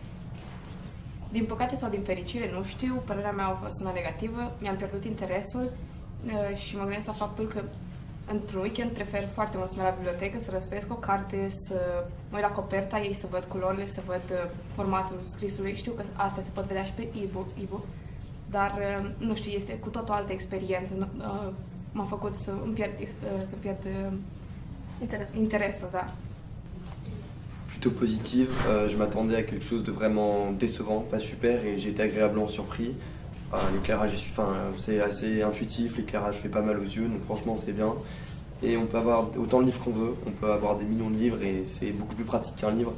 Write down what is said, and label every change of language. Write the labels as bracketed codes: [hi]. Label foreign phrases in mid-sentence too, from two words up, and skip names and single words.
[ro] Din păcate sau din fericire, nu știu, părerea mea a fost una negativă, mi-am pierdut interesul și mă gândesc la faptul că într-un weekend prefer foarte mult să merg la bibliotecă, să răsfoiesc o carte, să mă uit la coperta ei, să văd culorile, să văd formatul scrisului. Știu că astea se pot vedea și pe e-book, dar nu știu, este cu tot o altă experiență. M-a făcut să îmi pierd interesul, da. [fr] Plutôt positive, je m'attendais à quelque chose de vraiment décevant, pas super, et j'ai été agréablement surpris. L'éclairage c'est assez intuitif, l'éclairage fait pas mal aux yeux, donc franchement c'est bien. Et on peut avoir autant de livres qu'on veut, on peut avoir des millions de livres et c'est beaucoup plus pratique qu'un livre.